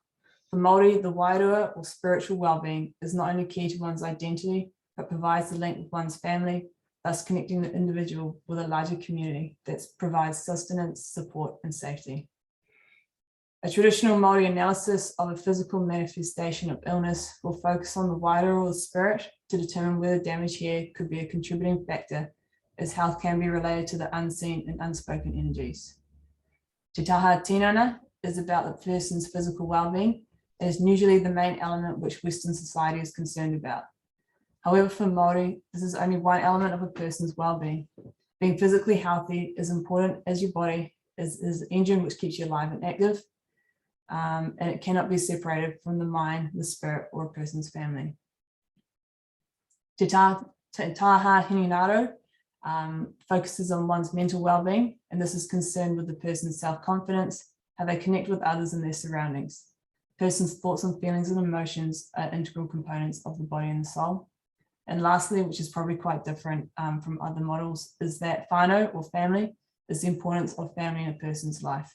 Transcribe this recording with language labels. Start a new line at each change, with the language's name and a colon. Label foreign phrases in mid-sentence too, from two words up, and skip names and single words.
English: For Māori, the wairua or spiritual well-being is not only key to one's identity, but provides the link with one's family, thus connecting the individual with a larger community that provides sustenance, support, and safety. A traditional Māori analysis of a physical manifestation of illness will focus on the wairua or spirit to determine whether damage here could be a contributing factor, as health can be related to the unseen and unspoken energies.
Māori: Te taha tinana
English: is about the person's physical well-being. It is usually the main element which Western society is concerned about. However, for Māori, this is only one element of a person's well-being. Being physically healthy is important as your body is the engine which keeps you alive and active. And it cannot be separated from the mind, the spirit, or a person's family.
Māori: Te taha hinengaro
English: focuses on one's mental well-being, and this is concerned with the person's self-confidence, how they connect with others and their surroundings. The person's thoughts and feelings and emotions are integral components of the body and the soul. And lastly, which is probably quite different from other models, is that whānau or family is the importance of family in a person's life.